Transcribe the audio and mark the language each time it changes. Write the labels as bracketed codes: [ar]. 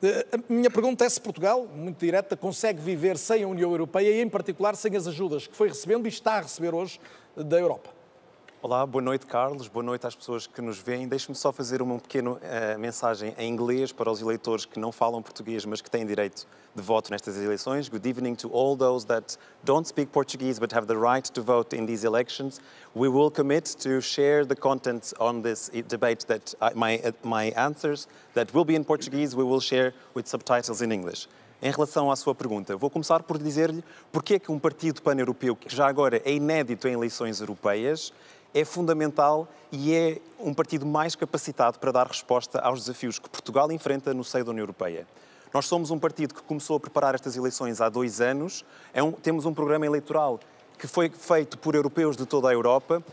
[pt] A minha pergunta é se Portugal, muito direta, consegue viver sem a União Europeia e, em particular, sem as ajudas que foi recebendo e está a receber hoje da Europa. Olá, boa noite, Carlos. Boa noite às pessoas que nos veem. Deixe-me só fazer uma pequena mensagem em inglês para os eleitores que não falam português, mas que têm direito de voto nestas eleições. [en] Good evening to all those that don't speak Portuguese but have the right to vote in these elections. We will commit to share the content on this debate that my answers that will be in Portuguese, we will share with subtitles in English. [pt] Em relação à sua pergunta, vou começar por dizer-lhe porque é que um partido pan-europeu, que já agora é inédito em eleições europeias, é fundamental e é um partido mais capacitado para dar resposta aos desafios que Portugal enfrenta no seio da União Europeia. Nós somos um partido que começou a preparar estas eleições há 2 anos, temos um programa eleitoral que foi feito por europeus de toda a Europa.